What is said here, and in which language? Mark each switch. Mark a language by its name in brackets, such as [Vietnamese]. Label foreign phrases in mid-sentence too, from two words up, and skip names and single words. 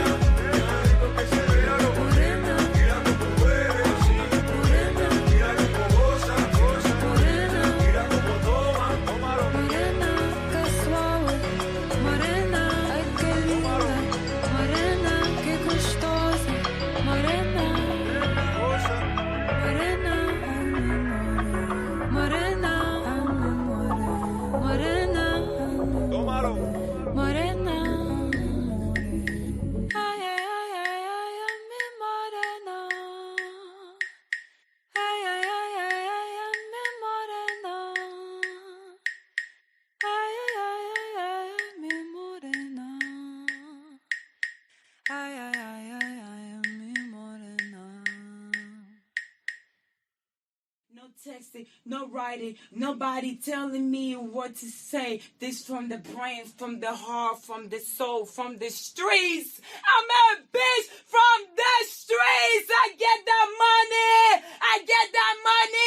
[Spanish] Tan rico que se ve, morena, mira cómo mueve, así. morena, Mira cómo goza, morena, mira cómo toma, tómalo. morena, qué suave, morena, ay qué linda, morena, qué gustosa, morena, Goza, morena, morena, morena, tómalo. morena. Ay, ay, ay, ay, ay, ay, mi morena. Ay, ay, ay, ay, ay, ay, mi morena. Ay, ay, ay, ay, ay, mi morena. Ay, ay, ay, ay, ay, mi morena. [English] No texting, no writing, nobody telling me what to say. This from the brain, from the heart, from the soul, from the streets. I'm a bitch from the streets. I get that money. I get that money.